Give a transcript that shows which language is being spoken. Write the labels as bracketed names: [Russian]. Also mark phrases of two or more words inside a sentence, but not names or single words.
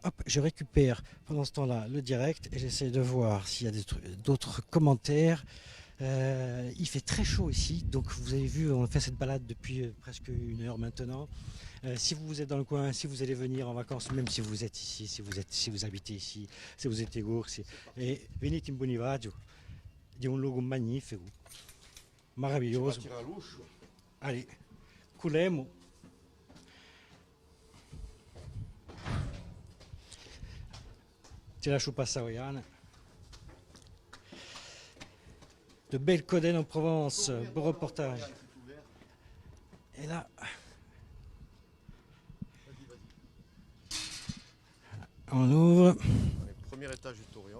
[French] Hop, je récupère pendant ce temps-là le direct et j'essaie de voir s'il y a d'autres commentaires. Il fait très chaud ici, donc vous avez vu, on fait cette balade depuis presque 1 heure maintenant. Si vous êtes dans le coin, si vous allez venir en vacances, même si vous êtes ici, si vous habitez ici, si vous êtes Goursi, et [Italian] venite in Bonifacio, di un luogo magnifico, meraviglioso. Allez, culemo. Ti lascio passare, Yann. [French] De belles Codennes en Provence, beau reportage. Et là, on ouvre. Premier étage du Tourion.